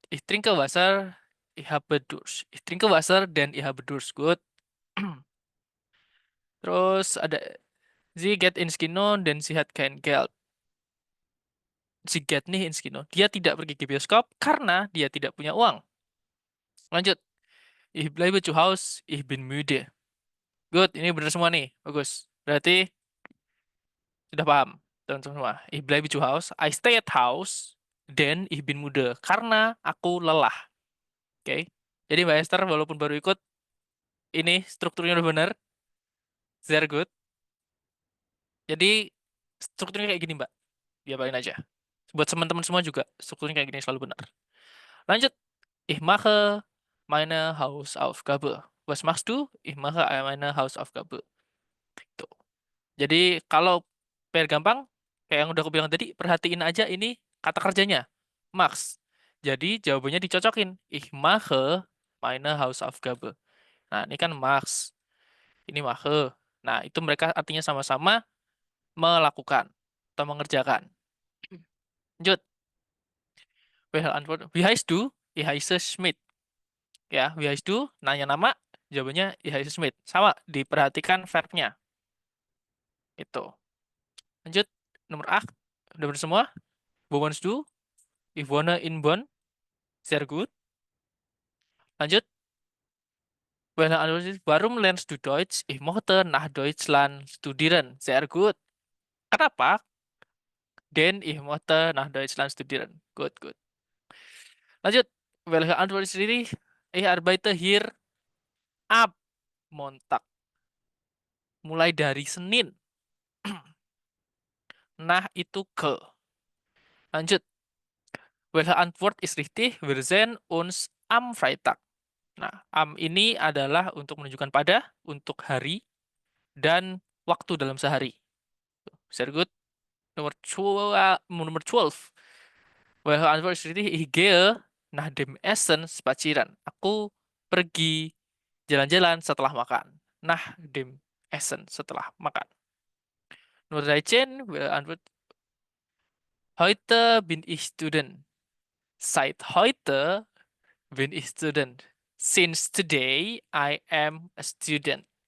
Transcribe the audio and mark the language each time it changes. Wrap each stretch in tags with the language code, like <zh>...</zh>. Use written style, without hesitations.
<de>Ich trinke Wasser, ich habe Durst. Ich trinke Wasser dan ich habe Durst. Good.</de> <id>Terus ada</id> <de>sie geht ins Kino dan sie hat kein Geld. Sie geht nicht ins Kino.</de> <id>Dia tidak pergi ke bioskop karena dia tidak punya uang. Lanjut.</id> <de>Ich bleibe zu Hause, ich bin müde. Good,</de> <id>ini benar semua nih. Bagus. Berarti sudah paham, teman-teman semua.</id> <de>Ich bleibe zu Hause,</de> <en>I stay at house, then</en> <de>ich bin müde.</de> <id>Karena aku lelah. Oke. Jadi Mbak Esther walaupun baru ikut, ini strukturnya udah benar.</id> <en>Very good.</en> <id>Jadi strukturnya kayak gini, Mbak. Diapain aja. Buat teman-teman semua juga, strukturnya kayak gini selalu benar. Lanjut.</id> <de>Ich mache meine Hausaufgabe. Was machst du? Ich mache meine Hausaufgabe.</de> <id>Gitu. Jadi kalau biar gampang, kayak yang udah aku bilang tadi, perhatiin aja ini kata kerjanya. Max. Jadi jawabannya dicocokin.</id> <de>Ich mache meine Hausaufgabe.</de> <id>Nah, ini kan Max. Ini mache. Nah, itu mereka artinya sama-sama melakukan atau mengerjakan. Lanjut.</id> <de>Wie heißt du? Ich heiße Schmidt. Ya, wie heißt du?</de> <id>Nanya nama, jawabannya</id> <de>ich heiße Schmidt.</de> <id>Sama, diperhatikan verbnya. Itu. Lanjut. Nomor 8. Udah benar semua?</id> <de>Wo wohnst du? Ich wohne in Bonn. Sehr gut.</de> <id>Lanjut.</id> <de>Warum lernst du Deutsch? Ich möchte nach Deutschland studieren. Sehr gut.</de> <id>Kenapa?</id> <de>Denn ich möchte nach Deutschland studieren.</de> <en>Good, good.</en> <id>Lanjut.</id> <de>Welche Antwort ist richtig? Ich arbeite hier ab Montag.</de> <id>Mulai dari Senin. Nah, itu ke. Lanjut.</id> <de>Welche Antwort ist richtig? Wir sehen uns am Freitag.</de> <id>Nah, am ini adalah untuk menunjukkan pada, untuk hari, dan waktu dalam sehari.</id> <en>Very good.</en> <id>Nomor 12.</id> <de>Welche Antwort ist richtig? Ich gehe nach dem Essen spazieren.</de> <id>Aku pergi jalan-jalan setelah makan.</id> <de>Nach dem Essen,</de> <id>setelah makan. Nomor 13.</id> <de>Welche Antwort? Heute bin ich Student. Seit heute bin ich Student.</de> <en>Since today, I am a student.</en>